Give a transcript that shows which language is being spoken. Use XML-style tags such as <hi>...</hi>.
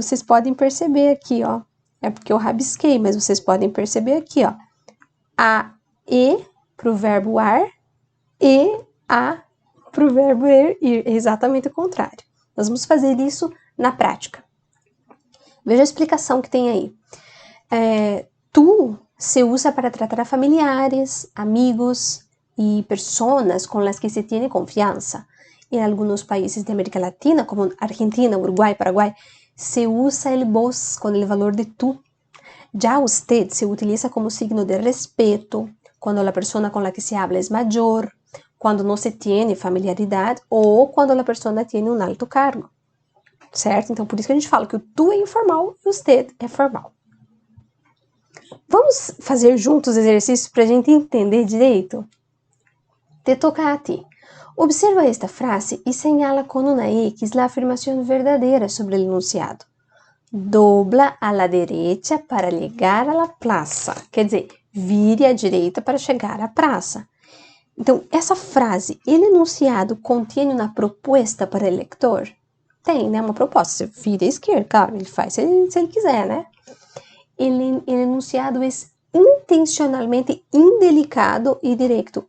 <pt>Vocês podem perceber aqui, ó. É porque eu rabisquei, mas vocês podem perceber aqui, ó. A, E para o verbo ar e A para o verbo ir. É exatamente o contrário. Nós vamos fazer isso na prática. Veja a explicação que tem aí.</pt> <es>Tu se usa para tratar a familiares, amigos y personas con las que se tiene confianza. En algunos países de América Latina, como Argentina, Uruguay, Paraguay, se usa el vos con el valor de tú. Ya usted se utiliza como signo de respeto cuando la persona con la que se habla es mayor, cuando no se tiene familiaridad</es> <pt>ou quando a</pt> <es>persona tiene um alto cargo.</es> <pt>Certo? Então, por isso que a gente fala que o tu é informal e o usted é formal. Vamos fazer juntos exercícios para a gente entender direito?</pt> <es>Te toca a ti.</es> <pt>Observa esta frase e señala com uma X a afirmação verdadeira sobre o enunciado.</pt> <es>Dobla a la derecha para chegar a la plaza.</es> <pt>Quer dizer, vire à direita para chegar à praça. Então, essa frase,</pt> <es>el enunciado</es> <pt>contém uma proposta para o leitor? Tem, né? Uma proposta. Você vira à esquerda, claro, ele faz se ele quiser, né?</pt> <es>El enunciado</es> <pt>é intencionalmente indelicado e direto.</pt>